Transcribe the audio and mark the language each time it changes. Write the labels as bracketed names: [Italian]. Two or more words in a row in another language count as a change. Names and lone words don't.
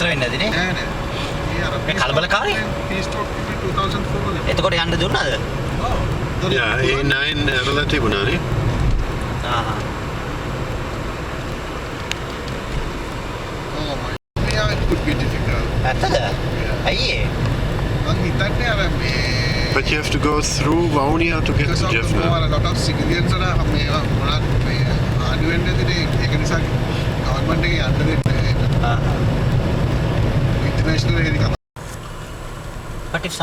[Sinhala] කලබලකාරී. එතකොට යන්න දුන්නාද? Yeah, A9 ඇරලා තිබුණානේ. [English] Yeah, it could be difficult. [Sinhala] ඇත්තද? ඇයි ඒ? [English] But you have to go through Vaunia to get to Jaffna. A lot of civilians are international. But if